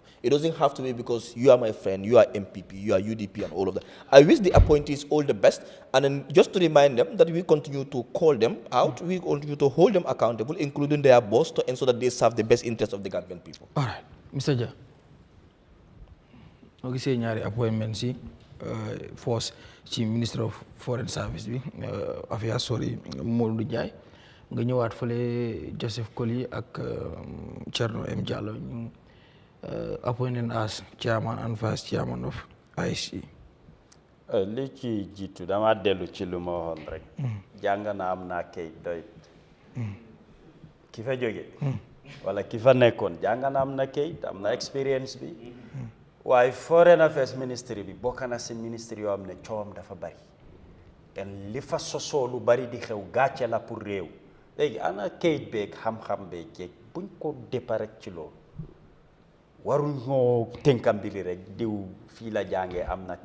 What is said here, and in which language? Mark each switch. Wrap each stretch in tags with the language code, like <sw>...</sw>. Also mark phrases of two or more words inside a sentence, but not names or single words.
<en>It doesn't have to be because you are my friend, you are MPP, you are UDP and all of that. I wish the appointees all the best, and then just to remind them that we continue to call them out, we continue to hold them accountable, including their boss, to ensure that they serve the best interests of the Gambian people. All right.</en> <wo>Mr. Jah, okay, say ñaari appointment si force ci</wo> <en>Minister of Foreign Service</en> <wo>bi affaire sorry Modou Ndiaye nga ñëwaat fële Joseph Koli ak Cherno M Diallo ñu</wo> <en>appointed as chairman and vice chairman of IEC.</en> <wo>li ci jiitu dama dellu ci lu ma waxoon rek jàng naa am naa kayit doy ki fa jóge wala ki fa nekkoon jàng na am na kayit am na expérience bi waaye</wo> <en>foreign affairs ministry</en> <wo>bi bokk na si ministry yoo xam ne coowam dafa bari en li fa sosoo lu bari di xew gàcce la pour réew léegi ana kayit beeg xam-xam beeg jeeg buñ ko déppa rek ci loolu waruñ ñoo tënkam bili rek diw fii la jàngee am na</wo>